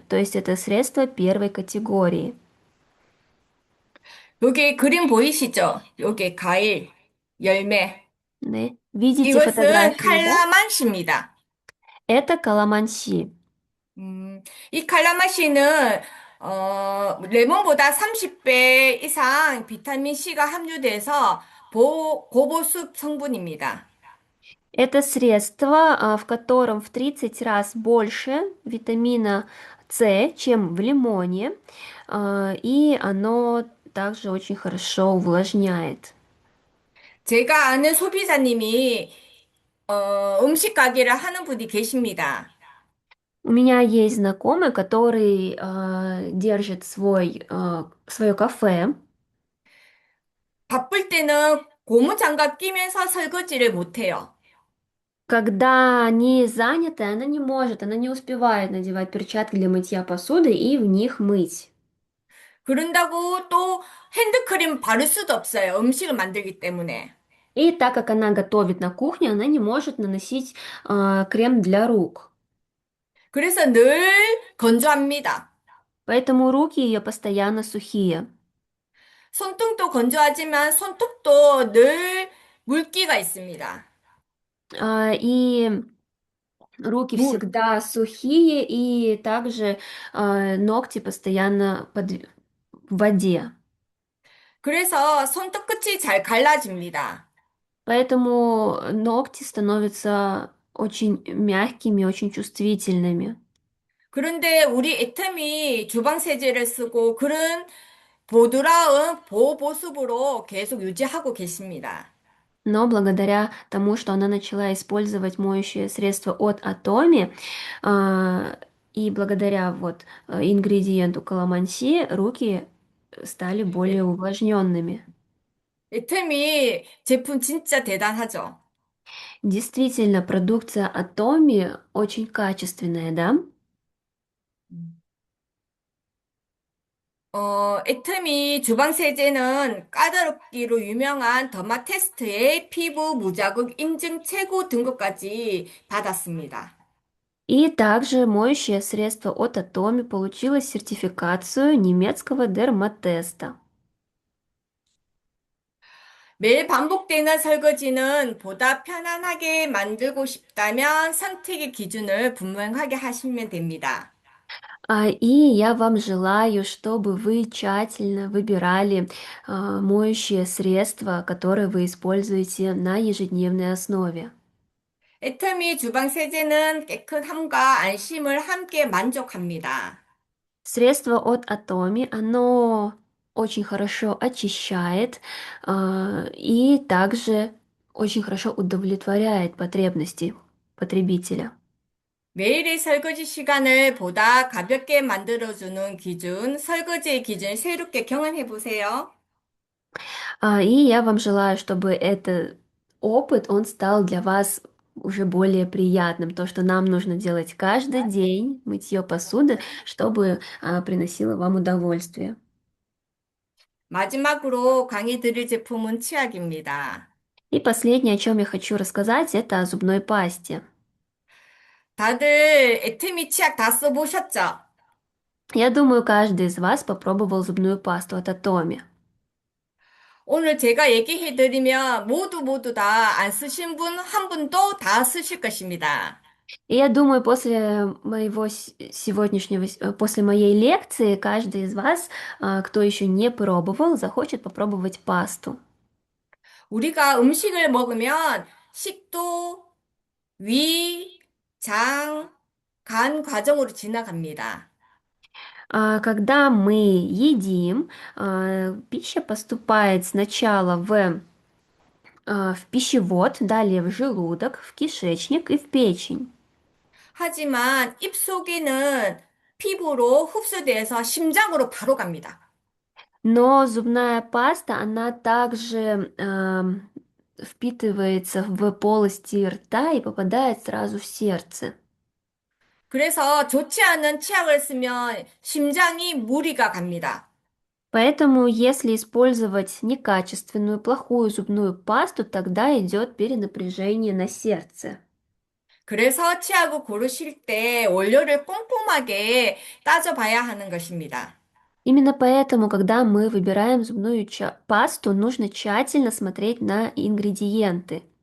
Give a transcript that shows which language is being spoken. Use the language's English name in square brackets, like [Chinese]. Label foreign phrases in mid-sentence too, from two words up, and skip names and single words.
[Russian] То есть это средство первой категории. [Korean] 여기 그림 보이시죠? 여기 과일, 열매. [Russian] Да. Видите [Korean] 이것은 [Russian] фотографию, да? [Korean] 칼라만시입니다. [Russian] Это каламанси. [Korean] 이 칼라맛시는 레몬보다 30배 이상 비타민 C가 함유돼서 고보습 성분입니다. [Russian] Это средство, в котором в 30 раз больше витамина С, чем в лимоне, и оно также очень хорошо увлажняет. [Korean] 제가 아는 소비자님이 음식 가게를 하는 분이 계십니다. [Russian] У меня есть знакомый, который держит свое кафе. [Korean] 바쁠 때는 고무장갑 끼면서 설거지를 못해요. [Russian] Когда они заняты, она не может, она не успевает надевать перчатки для мытья посуды и в них мыть. [Korean] 그런다고 또 핸드크림 바를 수도 없어요. 음식을 만들기 때문에. [Russian] И так как она готовит на кухне, она не может наносить крем для рук. [Korean] 그래서 늘 건조합니다. [Russian] Поэтому руки ее постоянно сухие. [Korean] 손등도 건조하지만 손톱도 늘 물기가 있습니다. [Russian] И руки [Korean] 물. [Russian] всегда сухие, и также ногти постоянно в воде. [Korean] 그래서 손톱 끝이 잘 갈라집니다. [Russian] Поэтому ногти становятся очень мягкими, очень чувствительными. [Korean] 그런데 우리 애텀이 주방 세제를 쓰고 그런 보드라운 보호보습으로 계속 유지하고 계십니다. [Russian] Но благодаря тому, что она начала использовать моющее средство от Atomi, и благодаря ингредиенту каламанси, руки стали более увлажненными. [Korean] 애텀이 제품 진짜 대단하죠. [Russian] Действительно, продукция Atomi очень качественная, да? [Korean] 애터미 주방 세제는 까다롭기로 유명한 더마테스트의 피부 무자극 인증 최고 등급까지 받았습니다. [Russian] И также моющее средство от Atomi получило сертификацию немецкого дерматеста. [Korean] 매일 반복되는 설거지는 보다 편안하게 만들고 싶다면 선택의 기준을 분명하게 하시면 됩니다. [Russian] И я вам желаю, чтобы вы тщательно выбирали моющее средство, которое вы используете на ежедневной основе. [Korean] 애터미 주방 세제는 깨끗함과 안심을 함께 만족합니다. [Russian] Средство от Atomi, оно очень хорошо очищает, и также очень хорошо удовлетворяет потребности потребителя. [Korean] 매일의 설거지 시간을 보다 가볍게 만들어주는 기준, 설거지의 기준 새롭게 경험해 보세요. [Russian] И я вам желаю, чтобы этот опыт, он стал для вас уже более приятным. То, что нам нужно делать каждый день, мытье посуды, чтобы приносило вам удовольствие. [Korean] 마지막으로 강의 드릴 제품은 치약입니다. [Russian] И последнее, о чем я хочу рассказать, это о зубной пасте. [Korean] 다들 애트미 치약 다 써보셨죠? [Russian] Я думаю, каждый из вас попробовал зубную пасту от Atomi. [Korean] 오늘 제가 얘기해드리면 모두 다 안 쓰신 분 한 분도 다 쓰실 것입니다. [Russian] И я думаю, после моего сегодняшнего, после моей лекции, каждый из вас, кто еще не пробовал, захочет попробовать пасту. [Korean] 우리가 음식을 먹으면 식도, 위, 장, 간 과정으로 지나갑니다. [Russian] Когда мы едим, пища поступает сначала в пищевод, далее в желудок, в кишечник и в печень. [Korean] 하지만 입속에는 피부로 흡수돼서 심장으로 바로 갑니다. [Russian] Но зубная паста, она также впитывается в полости рта и попадает сразу в сердце. [Korean] 그래서 좋지 않은 치약을 쓰면 심장이 무리가 갑니다. [Russian] Поэтому, если использовать некачественную, плохую зубную пасту, тогда идет перенапряжение на сердце. [Korean] 그래서 치약을 고르실 때 원료를 꼼꼼하게 따져봐야 하는 것입니다. [Russian] Именно поэтому, когда мы выбираем зубную пасту, нужно тщательно смотреть на ингредиенты.